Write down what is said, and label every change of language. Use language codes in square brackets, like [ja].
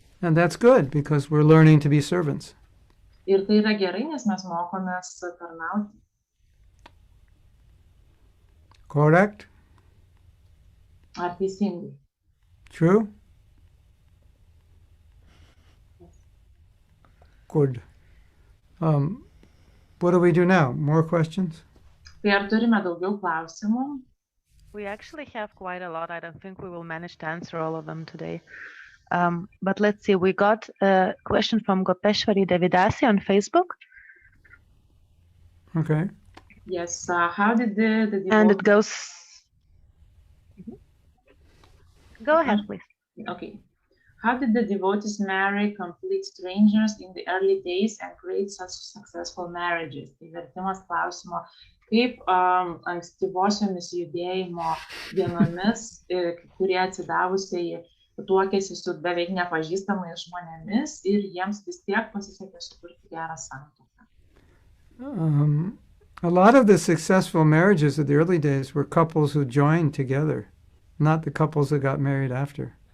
[en] And that's good, because we're learning to be servants. [lt] Ir tai yra gerai, nes mes mokomės tarnauti. [en] Correct? [lt] Ar teisingai? [en] True? Good. What do we do now? More questions? [lt] Tai ar turime daugiau klausimų? [en] We actually have quite a lot. I don't think we will manage to answer all of them today. But let's see. We got a question from Gopeshwari Devi Dasi on Facebook. Okay. Yes. How did the And it goes... Go ahead, please. Okay. How did the devotees marry complete strangers in the early days and create such successful marriages? [lt] Tai vertimas klausimo, kaip ankstyvosiomis judėjimo dienomis, kurie atsidavusiai tuokėsi su beveik nepažįstamais žmonėmis ir jiems vis tiek pasisekė sukurti gerą santuoką. [en] A lot of the successful marriages of the early days were couples who joined together, not the couples that got married after.